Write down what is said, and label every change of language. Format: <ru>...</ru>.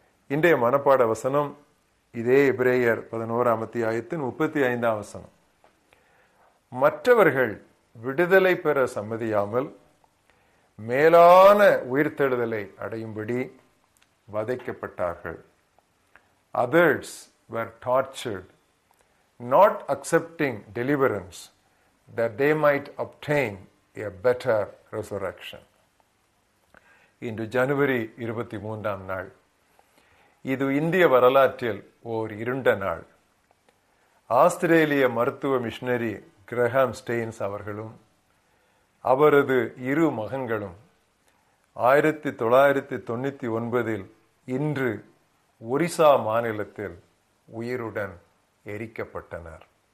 <ta>இன்றைய மனப்பாட வசனம் இதே எபிரேயர் 11ஆம் அத்தியாயத்தின் 35ஆம் வசனம். மற்றவர்கள் விடுதலை பெற சம்மதியாமல் மேலான உயிர்த்தெழுதலை அடையும்படி வதைக்கப்பட்டார்கள்.</ta> <en>Others were tortured, not accepting deliverance, that they might obtain a better resurrection.</en> <ta>இன்று ஜனவரி 23ஆம் நாள். இது இந்திய வரலாற்றில் ஓர் இருண்ட நாள். ஆஸ்திரேலிய மருத்துவ மிஷனரி கிரஹாம் ஸ்டெயின்ஸ் அவர்களும் அவரது இரு மகன்களும் 1999 இன்று ஒரிசா மாநிலத்தில் உயிருடன் எரிக்கப்பட்டனர்.</ta>